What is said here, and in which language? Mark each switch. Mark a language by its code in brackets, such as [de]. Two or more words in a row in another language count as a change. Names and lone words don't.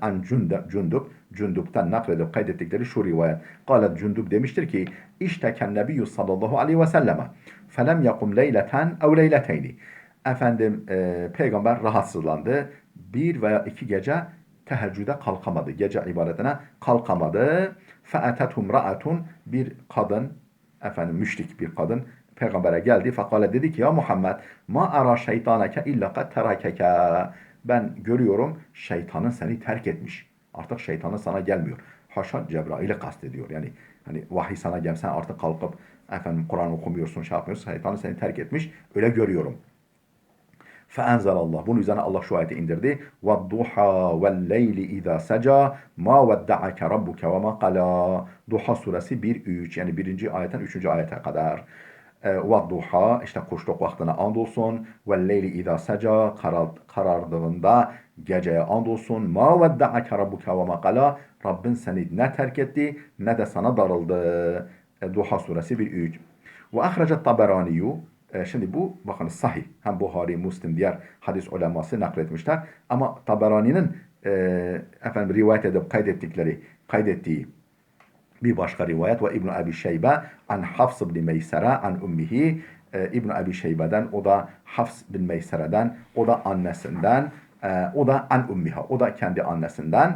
[tr] An Cundub'tan nakledip kaydettikleri şu rivayet. [ar] قال جندب [tr] demiştir ki [ar] اشتكى النبي صلى الله عليه وسلم فلم يقم ليلة أو ليلتين. [tr] Efendim peygamber rahatsızlandı. Bir veya iki gece teheccüde kalkamadı. Gece ibadetine kalkamadı. [ar] فَاَتَتْهُمْ رَأَةٌ, [tr] bir kadın, efendim müşrik bir kadın peygambere geldi. [ar] Fakale [tr] dedi ki [ar] يا محمد ما أرى شيطانك إلا قد تركك. [tr] Ben görüyorum şeytanın seni terk etmiş. Artık şeytanın sana gelmiyor. Haşa Cebrail'i kastediyor. Yani hani vahiy sana gelsen artık kalkıp efendim Kur'an okumuyorsun, şey yapmıyorsun. Şeytanın seni terk etmiş. Öyle görüyorum. Feenzelallah. Bunun üzerine Allah şu ayeti indirdi. [ar] وَالضُّحَى وَالْلَيْلِ اِذَا سَجَى مَا وَدَّعَكَ رَبُّكَ وَمَا قَلَى. [tr] Duha suresi 1-3 yani 1. ayetten 3. ayete kadar. وَالضُّحَى işte kuşluk vaktine andolsun. [ar] وَالْلَيْلِ اِذَا سَجَى [tr] karardığında geceye andolsun. [ar] مَا وَدَّعَكَ رَبُّكَ وَمَا قَلَى. [tr] Rabbin seni ne terk etti ne de sana darıldı. Duha suresi 1-3. [ar] وَاَخْرَجَ الطَّبَرَانِيُّ. [tr] Şimdi bu bakın sahih. Hem Buhari, Müslim diğer hadis uleması nakletmişler. Ama Taberani'nin efendim rivayet edip kaydettiği bir başka rivayet ve İbn Abi Şeybe [ar] عن حفص بن ميسرة عن أمه. [tr] İbn Abi Şeybe'den, o da Hafs bin Meysere'den, o da annesinden, o da [ar] عن أمها, [tr] o da kendi annesinden.